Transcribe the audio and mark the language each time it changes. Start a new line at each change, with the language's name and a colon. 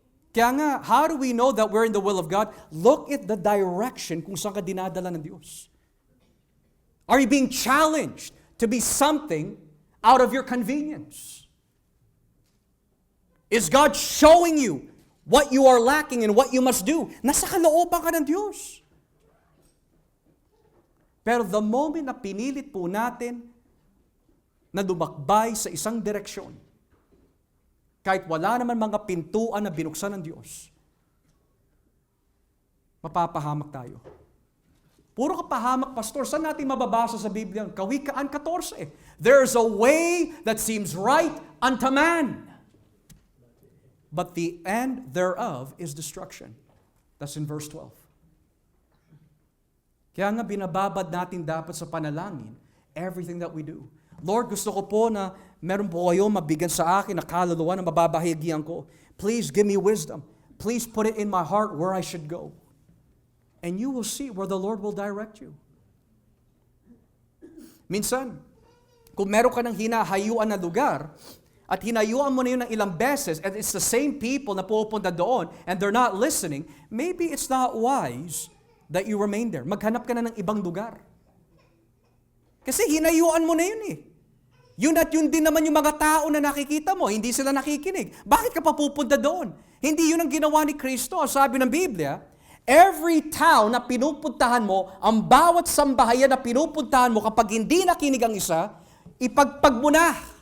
Filipino: Kaya nga,
English: how do we know that we're in the will of God? Look at the direction
Filipino: kung saan ka dinadala ng Diyos.
English: Are you being challenged to be something out of your convenience? Is God showing you what you are lacking and what you must do?
Filipino: Nasa kalooban ka ng Diyos. Pero the moment na pinilit po natin na lumakbay sa isang direksyon, kahit wala naman mga pintuan na binuksan ng Diyos, mapapahamak tayo. Puro kapahamak, pastor. Saan natin mababasa sa Biblia? Kawikaan 14.
English: There's a way that seems right unto man, but the end thereof is destruction. That's in verse 12.
Filipino: Kaya nga binababad natin dapat sa panalangin
English: everything that we do.
Filipino: Lord, gusto ko po na meron po kayo mabigyan sa akin na kaluluwa na mababahagian ko.
English: Please give me wisdom. Please put it in my heart where I should go. And you will see where the Lord will direct you.
Filipino: Minsan, kung meron ka ng hinahayuan na lugar, at hinayuan mo na yun ng ilang beses,
English: and it's the same people
Filipino: na pupunta doon,
English: and they're not listening, maybe it's not wise that you remain there.
Filipino: Maghanap ka na ng ibang lugar. Kasi hinayuan mo na yun eh. Yun at yun din naman yung mga tao na nakikita mo, hindi sila nakikinig. Bakit ka pa pupunta doon? Hindi yun ang ginawa ni Kristo. Sabi ng Biblia,
English: every town
Filipino: na pinupuntahan mo, ang bawat sambahayan na pinupuntahan mo, kapag hindi nakinig ang isa, ipagpag mo na.